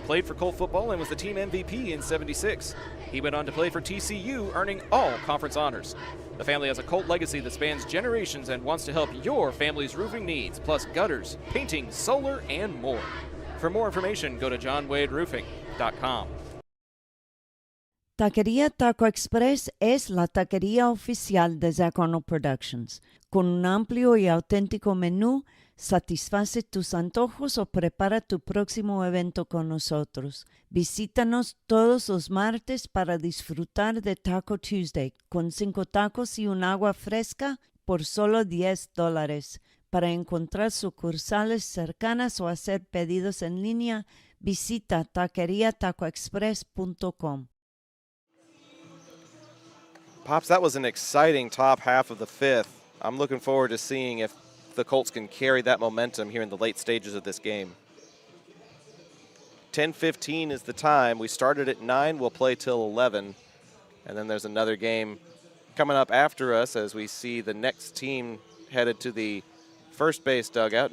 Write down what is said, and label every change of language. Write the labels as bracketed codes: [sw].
[en] played for Colt football and was the team MVP in '76. He went on to play for TCU, earning all conference honors. The family has a Colt legacy that spans generations and wants to help your family's roofing needs, plus gutters, painting, solar, and more. For more information, go to johnwaderoofing.com. [es] Taquería Taco Express es la taquería oficial de ZAP Arnold Productions. Con un amplio y auténtico menú, satisface tus antojos o prepara tu próximo evento con nosotros. Visítanos todos los martes para disfrutar de Taco Tuesday con 5 tacos y un agua fresca por solo $10. Para encontrar sucursales cercanas o hacer pedidos en línea, visita taqueriatacoexpress.com. [en] Pops, that was an exciting top half of the 5th. I'm looking forward to seeing if the Colts can carry that momentum here in the late stages of this game. 10:15 is the time. We started at 9. We'll play till 11. And then there's another game coming up after us as we see the next team headed to the first base dugout.